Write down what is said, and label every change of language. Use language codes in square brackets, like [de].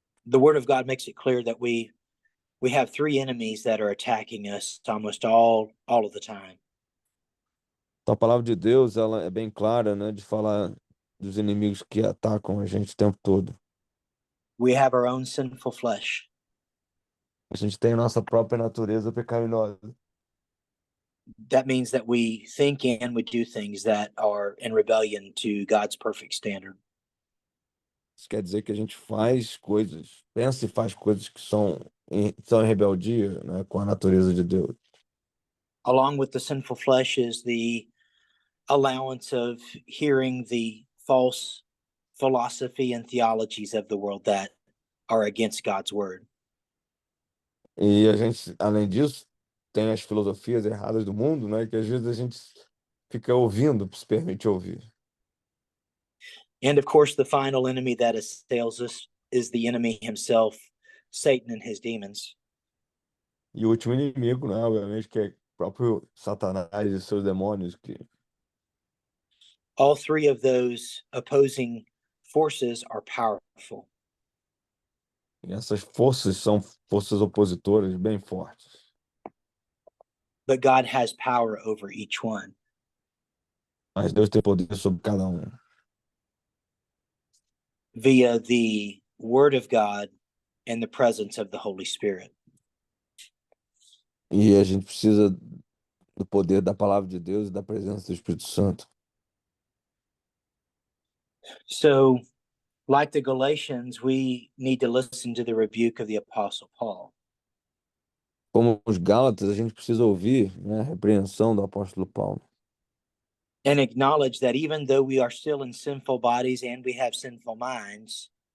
[en] The Word of God makes it clear that we have three enemies that are attacking us almost all of the time. [pt] Então, a palavra de Deus, ela é bem clara, né, de falar dos inimigos que atacam a gente o tempo todo. [en] We have our own sinful flesh. [pt] A gente tem a nossa própria natureza pecaminosa. [en] That means that we think and we do things that are in rebellion to God's perfect standard. [pt] Isso quer dizer que a gente faz coisas, pensa e faz coisas que são em rebeldia, né, com a natureza de Deus. [en] Along with the sinful flesh is the allowance of hearing the false philosophy and theologies of the world that are against God's word. [pt] E a gente, além disso, tem as filosofias erradas do mundo, né, que às vezes a gente fica ouvindo, se permite ouvir. [en] And of course, the final enemy that assails us is the enemy himself, Satan and his demons. [pt] E o último inimigo, né, obviamente, que é o próprio Satanás e seus demônios, que [en] All three of those opposing forces are powerful. [pt] e essas forças são forças opositoras bem fortes. [en] But God has power over each one. [pt] Mas Deus tem poder sobre cada um. [en] Via the word of God and the presence of the Holy Spirit. [pt] E a gente precisa do poder da palavra de Deus e da presença do Espírito Santo. [en] So, like the Galatians, we need to listen to the rebuke of the Apostle Paul. [pt] Como os Gálatas, a gente precisa ouvir, né, a repreensão do apóstolo Paulo. [en] And acknowledge that even though we are still in sinful bodies and we have sinful minds,